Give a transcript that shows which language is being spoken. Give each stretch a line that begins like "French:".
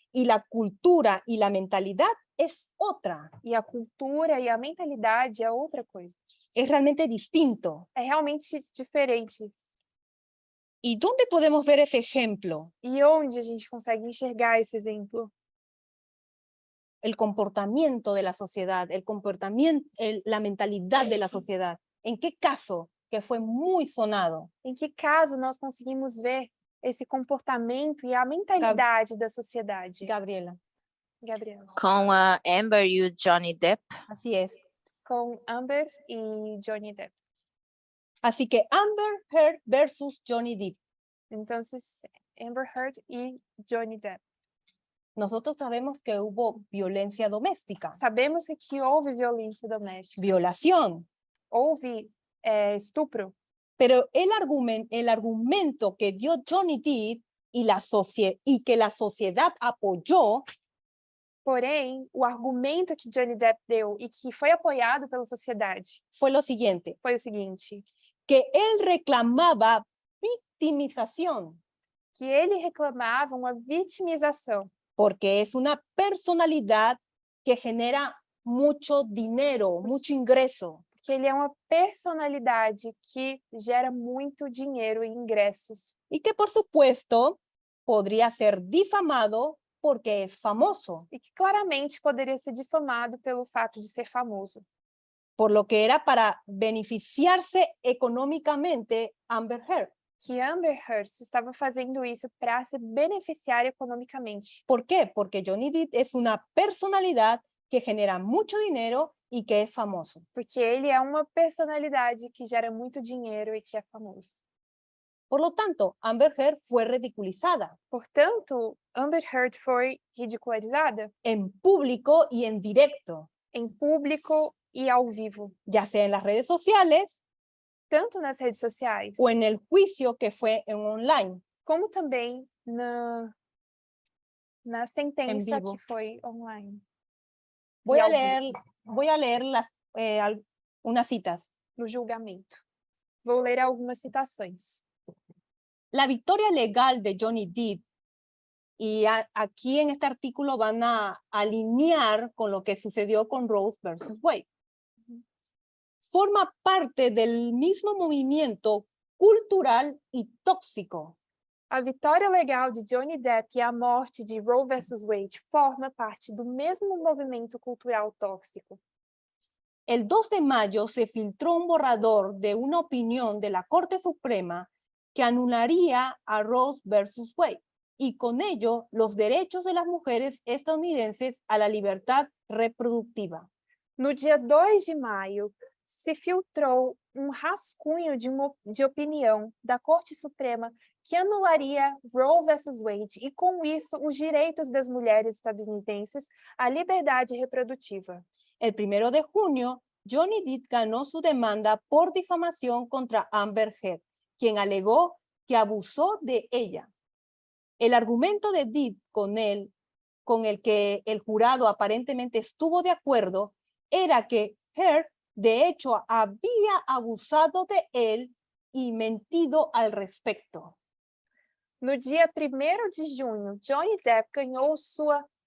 Spanish: y la cultura y la mentalidad es otra.
Portuguese: e a cultura e a mentalidade é outra coisa.
Spanish: Es realmente distinto.
Portuguese: É realmente diferente.
Spanish: ¿Y dónde podemos ver ese ejemplo?
Portuguese: E onde a gente consegue enxergar esse exemplo?
Spanish: El comportamiento de la sociedad, el comportamiento, la mentalidad de la sociedad. ¿En qué caso que fue muy sonado?
Portuguese: Em que caso nós conseguimos ver esse comportamento e a mentalidade da sociedade? Gabriela. Gabriela. Com a Amber e o Johnny Depp.
Spanish: Así es.
Portuguese: Com Amber e Johnny Depp.
Spanish: Así que Amber Heard versus Johnny Depp.
Portuguese: Então, Amber Heard e Johnny Depp.
Spanish: Nosotros sabemos que hubo violencia doméstica,
Portuguese: Sabemos que aqui houve violência doméstica,
Spanish: violación,
Portuguese: houve estupro,
Spanish: pero el argumento que dio Johnny Depp y que la sociedad apoyó
Portuguese: porém, o argumento que Johnny Depp deu e que foi apoiado pela sociedade
Spanish: fue lo siguiente,
Portuguese: foi o seguinte,
Spanish: que él reclamaba victimización
Portuguese: que ele reclamava uma vitimização,
Spanish: porque es una personalidad que genera mucho dinero, mucho ingreso.
Portuguese: que ele é uma personalidade que gera muito dinheiro e ingressos.
Spanish: Y que por supuesto podría ser difamado porque es famoso,
Portuguese: E que claramente poderia ser difamado pelo fato de ser famoso.
Spanish: por lo que era para beneficiarse económicamente Amber Heard.
Portuguese: Que Amber Heard estava fazendo isso para se beneficiar economicamente.
Spanish: ¿Por qué? Porque Johnny Depp es una personalidad que genera mucho dinero y que es famoso.
Portuguese: Porque ele é uma personalidade que gera muito dinheiro e que é famoso.
Spanish: Por lo tanto, Amber Heard fue ridiculizada
Portuguese: Portanto, Amber Heard foi ridicularizada
Spanish: en público y en directo,
Portuguese: em público e ao vivo,
Spanish: ya sea en las redes sociales
Portuguese: tanto nas redes sociais,
Spanish: o en el juicio que fue en online.
Portuguese: como também na sentença vivo. que foi online,
Spanish: Voy Y a al leer, vivo. voy a leer unas citas.
Portuguese: no julgamento. Vou ler algumas citações.
Spanish: La victoria legal de Johnny Depp, y aquí en este artículo van a alinear con lo que sucedió con Rose versus Wade, forma parte del mismo movimiento cultural y tóxico
Portuguese: A vitória legal de Johnny Depp e a morte de Roe versus Wade forma parte do mesmo movimento cultural tóxico.
Spanish: El 2 de mayo se filtró un borrador de una opinión de la Corte Suprema que anularía a Roe versus Wade y con ello los derechos de las mujeres estadounidenses a la libertad reproductiva.
Portuguese: No dia 2 de maio, se filtrou rascunho de opinião da Corte Suprema que anularia Roe versus Wade e, com isso, os direitos das mulheres estadunidenses à liberdade reprodutiva.
Spanish: El 1 de junio, Johnny Depp ganó su demanda por difamación contra Amber Heard, quien alegó que abusó de ella. El argumento de Depp con el que el jurado aparentemente estuvo de acuerdo era que Heard, de hecho, había abusado de él y mentido al respecto.
Portuguese: No dia 1º de junho, Johnny Depp ganhou sua...